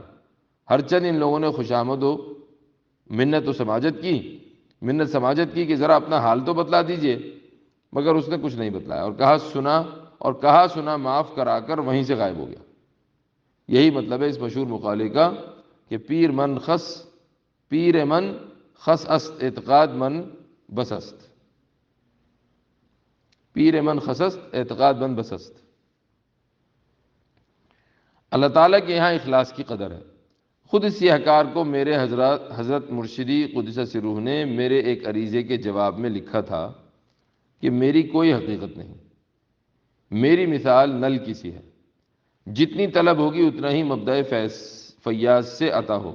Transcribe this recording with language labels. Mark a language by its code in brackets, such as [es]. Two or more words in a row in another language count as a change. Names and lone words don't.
[ur] ہر چند ان لوگوں نے خوشامد و منت و سماجت کی کہ ذرا اپنا حال تو بتلا دیجئے، مگر اس نے کچھ نہیں بتلایا، اور کہا سنا معاف کرا کر وہیں سے غائب ہو گیا۔ یہی مطلب ہے اس مشہور مقالے کا کہ [fa] پیر من خس است اعتقاد من بس است، پیر من خسست اعتقاد من بس است۔ [ur] اللہ تعالیٰ کے یہاں اخلاص کی قدر ہے۔ خود اس سیاہکار کو میرے حضرت مرشدی [ar] قدس سروح [ur] نے میرے ایک عریضے کے جواب میں لکھا تھا کہ میری کوئی حقیقت نہیں، میری مثال نل کی سی ہے، جتنی طلب ہوگی اتنا ہی مبدأ فیاض سے عطا ہوگا۔